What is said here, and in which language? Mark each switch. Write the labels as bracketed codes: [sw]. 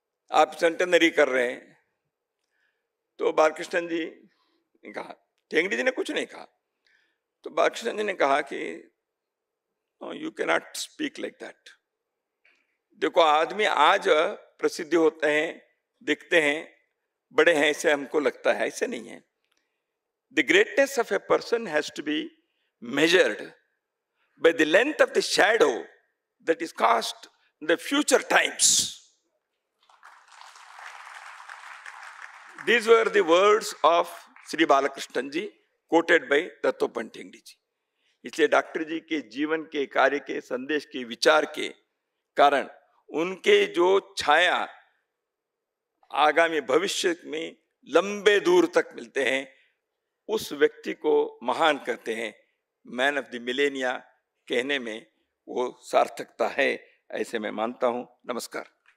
[hi] आप सेंटेनरी कर रहे हैं। तो बालकृष्ण जी ने कहा, ठेंगड़ी जी ने कुछ नहीं कहा। तो बालकृष्ण जी ने कहा कि [en] You can not speak like that. [hi] देखो आदमी आज प्रसिद्ध होते हैं, दिखते हैं, बड़े हैं, ऐसे हमको लगता है, ऐसे नहीं है। [en] The greatness of a person has to be measured by the length of the shadow that is cast in the future times. These were the words of Sri Balakrishnan ji, quoted by Dattopant Thengadi ji. [hi] इसलिए doctor जी के जीवन के, कार्य के, संदेश के, विचार के कारण उनके जो छाया आगामी भविष्य में लंबे दूर तक मिलते हैं, उस व्यक्ति को महान कहते हैं। [en] man of the millennia [hi] कहने में वो सार्थकता है, ऐसे मैं मानता हूं। नमस्कार।